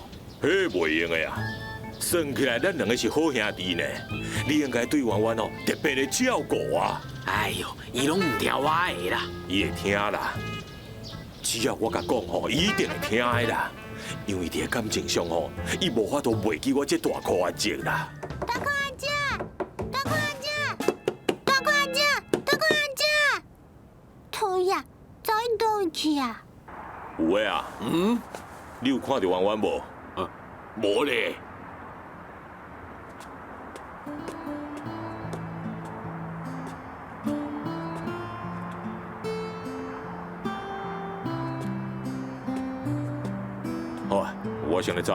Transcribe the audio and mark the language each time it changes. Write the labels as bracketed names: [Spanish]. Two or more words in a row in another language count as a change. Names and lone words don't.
[Min Nan Chinese] 迄袂用的呀！算起来，咱两个是好兄弟呢。你应该对弯弯哦特别的照顾啊！哎呦，伊拢唔听我的啦。伊会听啦，只要我甲讲吼，伊一定会听的啦。因为伫个感情上吼，伊无法度袂记我这大箍阿姐啦。大块阿姐，大块阿姐，大块阿姐，大块阿姐，讨厌，走去倒位去啊？有诶啊，你有看到弯弯无？无咧。好啊，我先来走。